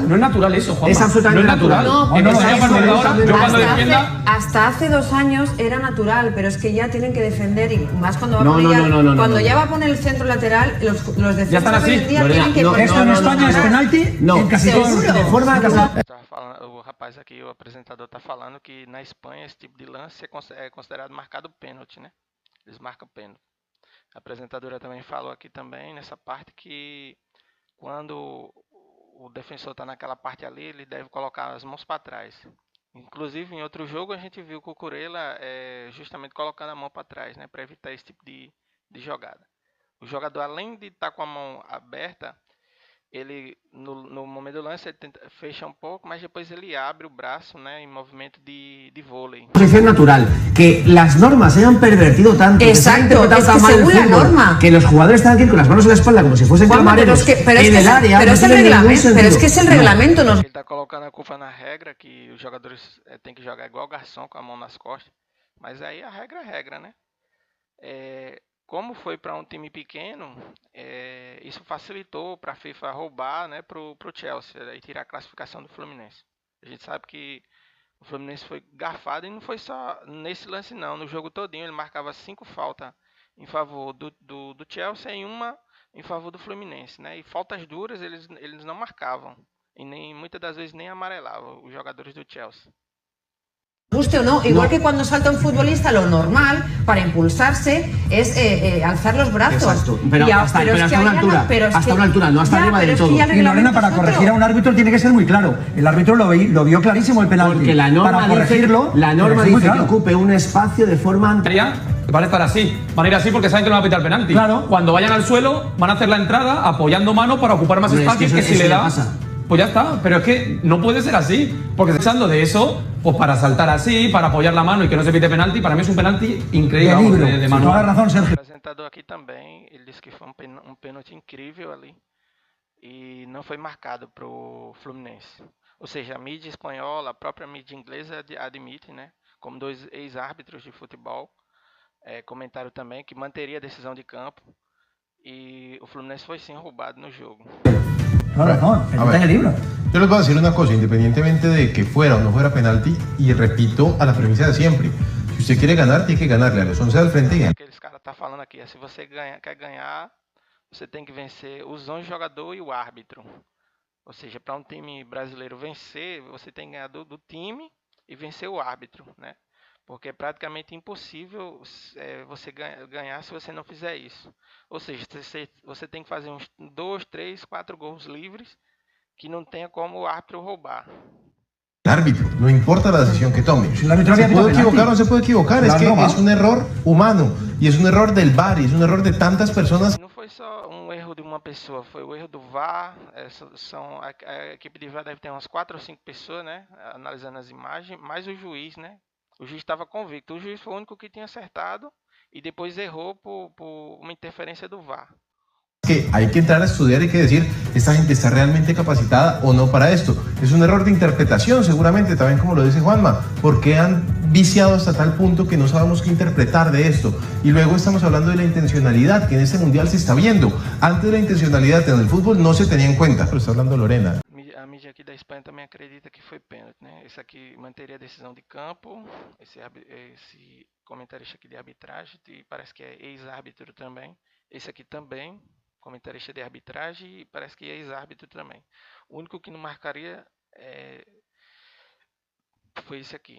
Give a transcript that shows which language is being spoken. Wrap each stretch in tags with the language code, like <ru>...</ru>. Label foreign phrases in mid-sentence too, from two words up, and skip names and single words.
<es>No es natural eso, Juanma. Es absolutamente no es natural. natural. No, En pero esa eso parte de es- ahora, yo cuando hasta, defienda... hasta hace 2 años era natural, pero es que ya tienen que defender y más cuando va No, a poner no, ya, no, no, no, cuando no. ya va a poner el centro lateral, los defensas están así, hoy en día Lorena, tienen que no, poner- Esto en España es penalti No, en casi todos los seguro. de forma casual.</es> <pt>Tava falando, o rapaz aqui, o apresentador está falando que na Espanha esse tipo de lance é considerado marcado pênalti, né? Eles marcam pênalti. A apresentadora também falou aqui também nessa parte que quando o defensor está naquela parte ali, ele deve colocar as mãos para trás. Inclusive em outro jogo a gente viu o Cucurella justamente colocando a mão para trás, né, para evitar esse tipo de jogada. O jogador, além de estar com a mão aberta, ele no momento do lance ele fecha um pouco, mas depois ele abre o braço, né, em movimento de vôlei.</pt> <es>Posición natural. Que las normas se hayan pervertido tanto, que se haya Exacto, interpretado es tan que mal el según la fútbol, norma. que los jugadores están aquí con las manos en la espalda como si fuesen Juanma, camareros en el área. pero no es el tiene ningún reglamento, pero es sentido. que es el No. reglamento, nos</es> <pt>Ele está colocando a culpa na regra, que os jogadores têm que jogar igual garçom, com a mão nas costas. Mas aí a regra é regra, né? Como foi para um time pequeno, isso facilitou para a FIFA roubar, né, pro Chelsea e tirar a classificação do Fluminense. A gente sabe que o Fluminense foi garfado e não foi só nesse lance não. No jogo todinho ele marcava 5 faltas em favor do Chelsea e uma em favor do Fluminense, né? E faltas duras eles não marcavam e nem muitas das vezes nem amarelavam os jogadores do Chelsea.</pt> <es>guste o no, igual que cuando salta un futbolista, lo normal para impulsarse es alzar los brazos. Exacto, pero Y hasta es una que allá altura, pero es hasta que- una altura, no hasta ya, arriba pero del es que todo. ya el Y Lorena, reglamento para es otro. corregir a un árbitro tiene que ser muy claro. El árbitro lo vio clarísimo el penalti. Porque la norma para corregirlo, dice, la norma pero es muy dice que claro. ocupe un espacio de forma Van a estar así, van a ir así porque saben que no van a pitar penalti. Claro. Cuando vayan al suelo, van a hacer la entrada apoyando mano para ocupar más Hombre, es que espacio, que, eso- si eso le ya da. pasa. Pues ya está, pero es que no puede ser así, porque pensando de eso, pues para saltar así, para apoyar la mano y que no se pite penalti, para mí es un penalti increíble, De vamos, libro. de Toda manual. razón,</es> <pt>O</pt> <es>Sergio.</es> <pt>apresentador aqui também, ele disse que foi um pênalti incrível ali e não foi marcado pro Fluminense. Ou seja, a mídia espanhola, a própria mídia inglesa admite, né, como 2 ex-árbitros de futebol, comentaram também que manteria a decisão de campo e o Fluminense foi sim roubado no jogo.</pt> <es>Toda razón. A Está ver. en el libro. Yo les voy a decir una cosa, independientemente de que fuera o no fuera penalti, y repito a la premisa de siempre, si usted quiere ganar, tiene que ganarle a los 11 del frente y</es> <pt>O que esse cara tá falando aqui é se você quer ganhar, você tem que vencer os 11 jogadores e o árbitro. Ou seja, para um time brasileiro vencer, você tem que ganhar do time e vencer o árbitro, né? Porque é praticamente impossível você ganhar se você não fizer isso. Ou seja, você tem que fazer uns 2, 3, 4 gols livres que não tenha como o árbitro roubar.</pt> <es>El árbitro, no importa la decisión que tome. Si el árbitro ¿Se había puede penalti. equivocar o no se puede equivocar? Es Claro, que no, es un error humano y es un error del VAR y es un error de tantas personas.</es> <pt>Não foi só um erro de uma pessoa, foi o erro do VAR. A equipe de VAR deve ter umas 4 ou 5 pessoas, né, analisando as imagens, mais o juiz, né? O juiz estava convicto. O juiz foi o único que tinha acertado e depois errou por uma interferência do VAR.</pt> <es>Que hay que entrar a estudiar y que decir, ¿esta gente está realmente capacitada o no para esto? Es un error de interpretación, seguramente, también como lo dice Juanma, porque han viciado hasta tal punto que no sabemos qué interpretar de esto. Y luego estamos hablando de la intencionalidad, que en este mundial se está viendo. Antes la intencionalidad en el fútbol no se tenía en cuenta. Pero está hablando Lorena.</es> <pt>A mídia aqui da Espanha também acredita que foi pênalti, né? Esse aqui manteria a decisão de campo, esse comentarista aqui de arbitragem, e parece que é ex-árbitro também. Esse aqui também, comentarista de arbitragem, e parece que é ex-árbitro também. O único que não marcaria foi esse aqui.</pt>